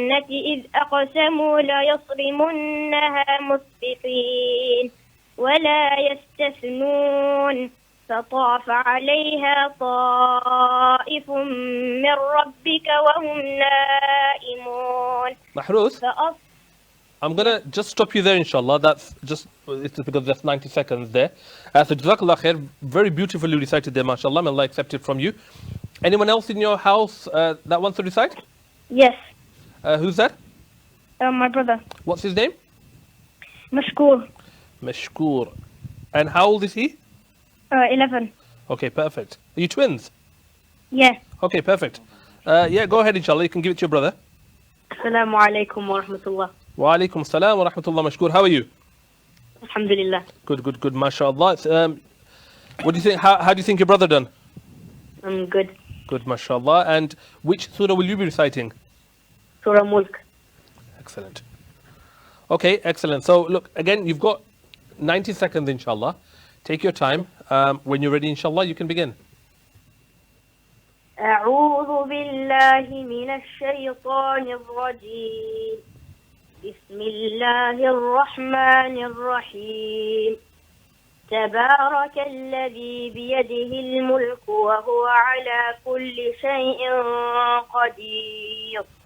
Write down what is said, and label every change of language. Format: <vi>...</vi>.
<ar>إذ أقسموا ليصرمنها مسبقين ولا يستثنون فطاف عليها طائف من ربك وهم نائمون</ar> <en>Mahrouz, I'm going to just stop you there, inshallah. It's just because there's 90 seconds there. So Jazakallah khair, very beautifully recited there, mashallah. May Allah accept it from you. Anyone else in your house that wants to recite? Yes. Who's that? My brother. What's his name? Mashkoor. Mashkoor. And how old is he? 11. Okay, perfect. Are you twins? Yeah. Okay, perfect. Go ahead, inshallah. You can give it to your brother. Assalamu alaikum wa rahmatullah. Wa alaikum salam wa rahmatullah. Mashkoor, how are you? Alhamdulillah. Good, mashallah. What do you think? How do you think your brother done? I'm good. Good, mashallah. And which surah will you be reciting? Surah Mulk. Excellent. Okay, excellent. So, look, again, you've got 90 seconds, inshallah. Take your time. When you're ready, inshallah, you can begin.</en> <ar>أعوذ بالله من الشيطان الرجيم بسم الله الرحمن الرحيم تبارك الذي بيده الملك وهو على كل شيء قدير</ar>